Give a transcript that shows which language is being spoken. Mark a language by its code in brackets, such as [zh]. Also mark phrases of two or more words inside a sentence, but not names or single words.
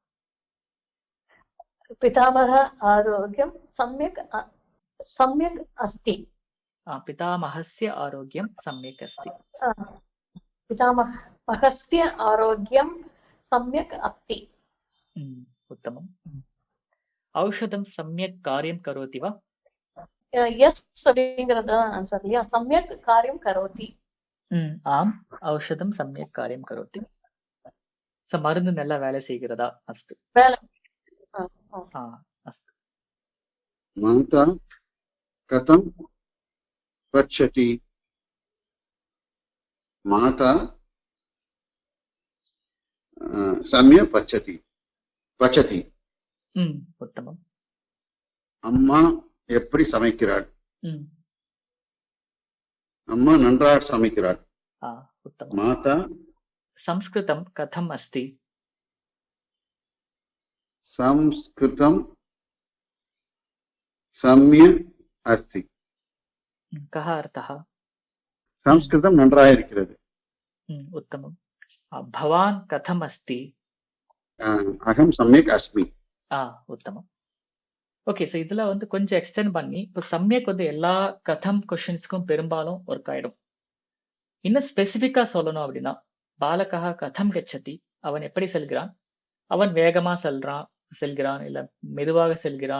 [sa] पितामहः आरोग्यं सम्यक् अस्ति. पितामहस्य आरोग्यं सम्यक् अस्ति. पितामहस्य आरोग्यं सम्यक् अस्ति. उत्तमम्. औषधं सम्यक् कार्यं करोति वा. [ta] यस् அப்படிங்கறது ஆன்சர் இல்லையா. [sa] सम्यक् कार्यं करोति. ஆம், औषधं सम्यक् कार्यं करोति. [ta] மருந்து நல்லா வேலை செய்கிறதா. அஸ்து. [sa] அஸ்து. माता कथम् पचति. माता सम्यक् पचति. பச்சதி. உத்தமம். [ta] அம்மா எப்படி சமைக்கிறாள். அம்மா நன்றாக சமைக்கிறாள். [sa] உத்தமம். மாதா संस्कृतं कथम् अस्ति. संस्कृतं सम्यक् अस्ति. कः अर्थः. [ta] संस्कृतं நன்றாக இருக்கிறது. [sa] उत्तमम्. भवान् कथम् अस्ति. अहं सम्यक् अस्मि. उत्तमम्. [ta] ஓகே. ஸோ இதுல வந்து கொஞ்சம் எக்ஸ்டெண்ட் பண்ணி இப்போ சம்யக் வந்து எல்லா கதம் கொஸ்டின்ஸ்க்கும் பெரும்பாலும் ஒர்க் ஆயிடும். இன்னும் ஸ்பெசிபிக்கா சொல்லணும் அப்படின்னா, [sa] बालकः कथम् गच्छति, [ta] அவன் எப்படி செல்கிறான். அவன் வேகமா செல்கிறான் இல்ல மெதுவாக செல்கிறான்.